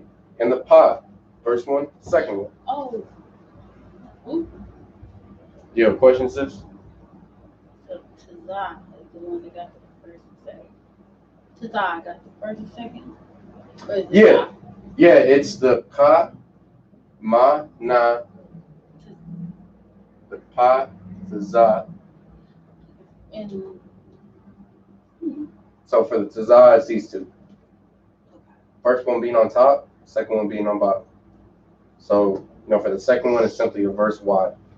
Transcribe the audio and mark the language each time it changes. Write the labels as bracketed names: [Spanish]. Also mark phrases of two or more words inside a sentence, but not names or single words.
[English] And the pa, first one, second one. Oh. Ooh. You have a question, sis? So Tazah is the one that got the first and second. Tazah got the first and second? Or is it Yeah. Tazah? Yeah, it's the ka, ma, na, the pa, tazah. And So for the tazah, it's these two. First one being on top, second one being on bottom. So, for the second one, it's simply a verse wide.